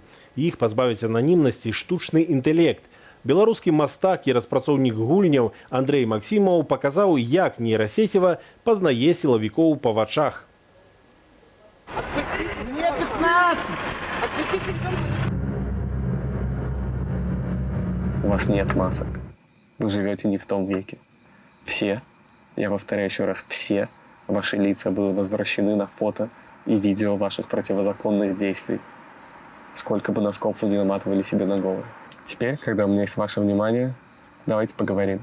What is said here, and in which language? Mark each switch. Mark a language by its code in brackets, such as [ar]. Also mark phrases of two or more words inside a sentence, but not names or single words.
[be] Іх пазбавіць ананімнасці штучны інтэлект. Беларускі мастак і распрацоўнік гульняў Андрэй Максімаў паказаў, як нейрасеціва пазнае сілавікоў па вачах. [ru] У вас нет масок. Вы живете не в том веке. Все, я повторяю еще раз, все ваши лица были возвращены на фото и видео ваших противозаконных действий. Сколько бы носков вы не наматывали себе на голову. Теперь, когда у меня есть ваше внимание, давайте поговорим.